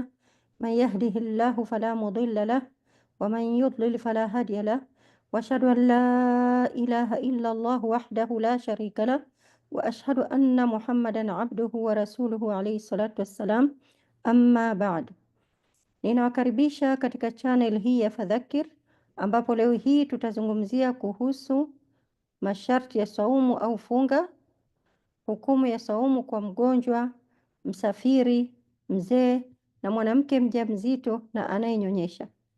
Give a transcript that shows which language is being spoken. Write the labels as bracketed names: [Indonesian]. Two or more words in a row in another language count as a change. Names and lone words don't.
[Arabic] من يهده الله فلا مضل له ومن يضلل فلا هادي له، وأشهد أن لا إله إلا الله وحده لا شريك له، وأشهد أن محمدا عبده ورسوله عليه الصلاة والسلام. أما بعد، [Swahili] ninawakaribisha katika channel hii ya Fadhakir, ambapo leo hii tutazungumzia kuhusu masharti ya saumu au funga, hukumu ya saumu kwa mgonjwa, msafiri, mzee na mwanamke mjamzito na anayenyonyesha.